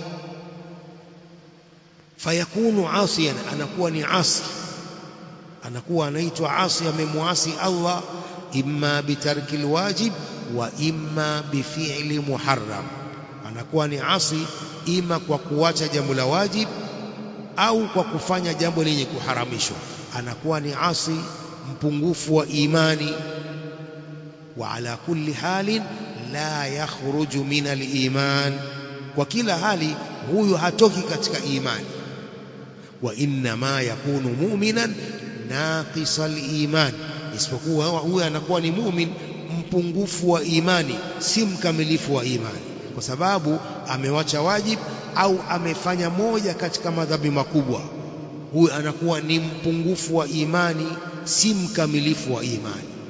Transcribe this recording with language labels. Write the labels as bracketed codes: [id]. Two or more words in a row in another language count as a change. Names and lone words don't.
[ar] فيكون عاصيا, [sw] anakuwa ni asi, anakuwa anaitwa asi, amemuasi Allah, [ar] إما بترك الواجب وإما بفعل محرم. [sw] Anakuwa ni asi ima kwa kuacha jambo la wajib au kwa kufanya jambo lenye kuharamishwa. Anakuwa ni asi, mpungufu wa imani. [ar] وعلى كل حال لا يخرج من الإيمان, [sw] kwa kila hali huyu hatoki katika imani. [ar] وإنما يكون مؤمنا ناقص الإيمان, [sw] isipokuwa huyu anakuwa ni mu'min mpungufu wa imani, si mkamilifu wa imani, kwa sababu amewacha wajib au amefanya moja katika madhambi makubwa. Huyu anakuwa ni mpungufu wa imani, si mkamilifu wa imani.